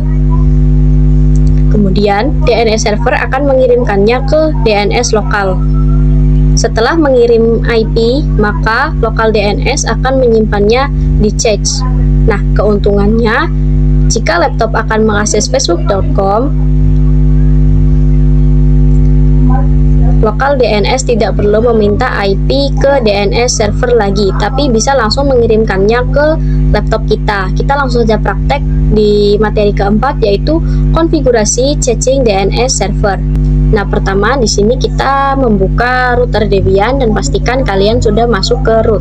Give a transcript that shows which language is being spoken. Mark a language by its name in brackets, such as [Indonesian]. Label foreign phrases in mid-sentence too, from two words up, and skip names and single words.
[Indonesian] Kemudian, DNS server akan mengirimkannya ke DNS lokal. Setelah mengirim IP, maka [English] local DNS [Indonesian] akan menyimpannya di cache. Nah, keuntungannya, jika laptop akan mengakses facebook.com, [English] local DNS [Indonesian] tidak perlu meminta IP ke DNS server lagi, tapi bisa langsung mengirimkannya ke laptop kita. Kita langsung saja praktek di materi keempat, yaitu konfigurasi caching DNS server. Nah, pertama di sini kita membuka router Debian dan pastikan kalian sudah masuk ke root.